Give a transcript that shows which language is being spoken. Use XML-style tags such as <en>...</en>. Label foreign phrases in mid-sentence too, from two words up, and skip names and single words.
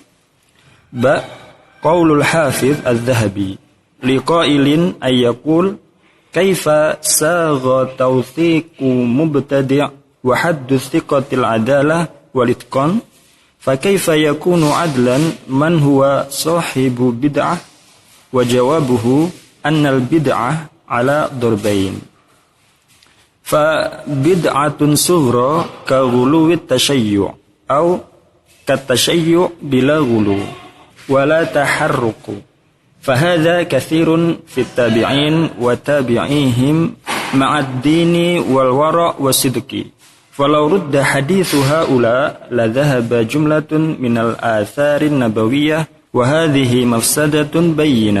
<ar>با قول الحافظ الذهبي لقائل أيقول كيف ساغ توثيق مبتدع وحد الثقة العدالة والإتقان فكيف يكون عدلا من هو صاحب بدعة وجوابه أن البدعة على ضربين فبدعة صغرى كغلو التشيع أو كالتشيع بلا غلو ولا تحرق. فهذا كثير في التابعين وتابعيهم مع الدين والورع والصدق فلو رد حديث هؤلاء لذهب جملة من الآثار النبوية وهذه مفسدة بينة.</ar>